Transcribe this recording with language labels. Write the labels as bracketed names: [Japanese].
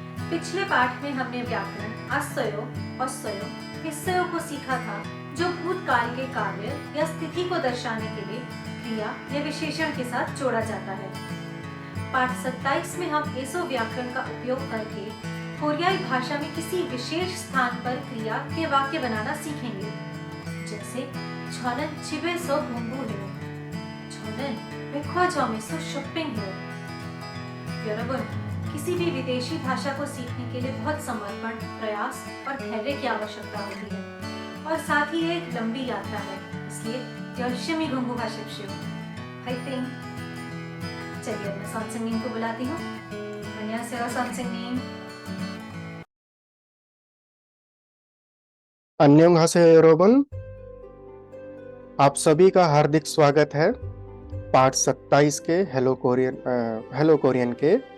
[Hindi] पिछले पाठ में हमने व्याकरण आसयो, असयो, हिस्सयो को सीखा था, जो भूतकाल के कार्य या स्थिति को दर्शाने के लिए क्रिया या विशेषण के साथ जोड़ा जाता है। पाठ 27 में हम एसो व्याकरण का उपयोग करके कोरियाई भाषा में किसी विशेष स्थान पर क्रिया के वाक्य बनाना सीखेंगे। जैसे [Korean] 저는 집에서 공부해요. 저는 백화점에서 쇼핑해요. 여러분, [Hindi] किसी भी विदेशी भाषा को सीखने के लिए बहुत समर्पण, प्रयास और धैर्य की आवश्यकता होती है और साथ ही एक लंबी यात्रा है। इसलिए [Korean] 열심히 공부하십시오. 파이팅! [Hindi] चलिए मैं [Korean] 선생님 [Hindi] को बुलाती हूँ। [Korean] 안녕하세요 선생님. अन्योंहासेयो 여러분, [Hindi] आप सभी का हार्दिक स्वागत है पाठ 27 के हेलो कोरियन के।